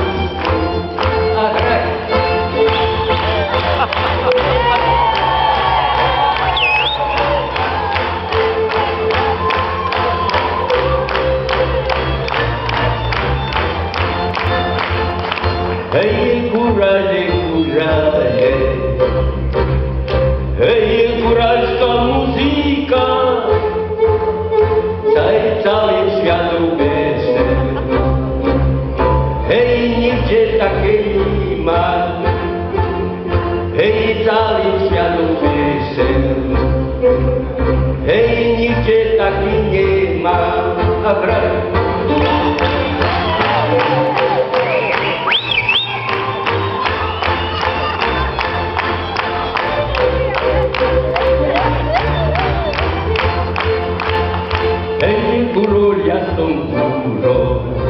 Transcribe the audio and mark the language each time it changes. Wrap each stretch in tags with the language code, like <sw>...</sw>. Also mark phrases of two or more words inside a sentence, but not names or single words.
<sk>A hraj. Hej, kurale, kurale. Hej, kuralska muzika.</sk> <pl>Całym światu wesel. Hej, nigdzie takiej nie ma. Hej, całym światu wesel. Hej, nigdzie takiej nie ma. A graj.</pl> <sk>Hej, kurol, ja som kurol.</sk>